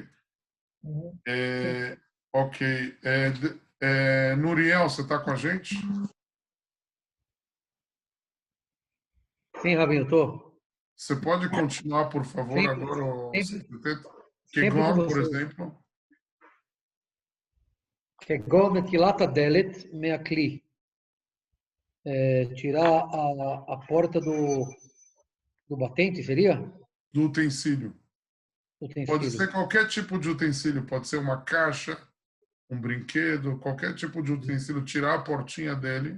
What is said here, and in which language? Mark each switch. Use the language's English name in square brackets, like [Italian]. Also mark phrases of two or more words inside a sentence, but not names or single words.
[Portuguese] Uhum. Ok. Nuriel, você está com a gente? Sim, Rabino, estou. Você pode continuar, por favor, sempre, agora? Kegon, por exemplo. [Hebrew] כגון נטילת הדלת מהכלי. [Portuguese] Tirar a porta do batente, seria? Do utensílio. Utensílio. Pode ser qualquer tipo de utensílio. Pode ser uma caixa, um brinquedo, qualquer tipo de utensílio. Tirar a portinha dele.